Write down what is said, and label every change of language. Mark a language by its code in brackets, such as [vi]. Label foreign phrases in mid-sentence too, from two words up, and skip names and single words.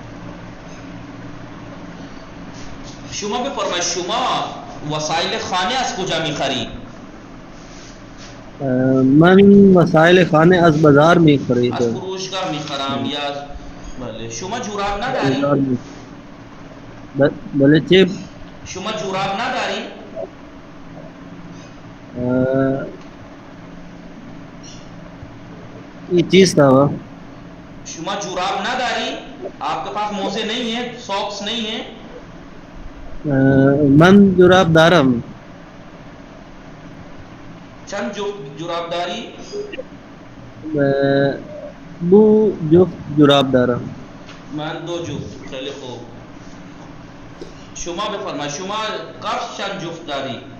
[fa] شما بفرمایید شما وسایل خانه از کجا میخری؟ من وسایل خانه از بازار از میخریدم. فروشگاه میخرم یا بله. شما جوراب نداری؟ بله چه؟ شما جوراب نداری؟ [ur] یہ چیز تھا وہ. [fa] شما جوراب نداری؟ [ur] آپ کے پاس موزے نہیں ہیں، ساکس نہیں ہیں؟ [fa] من جراب دارم. چند جوراب داری؟ دو جفت جراب دارم. من 2 جفت. خیلی خوب. شما بفرمایید شما کفش چند جفت داری؟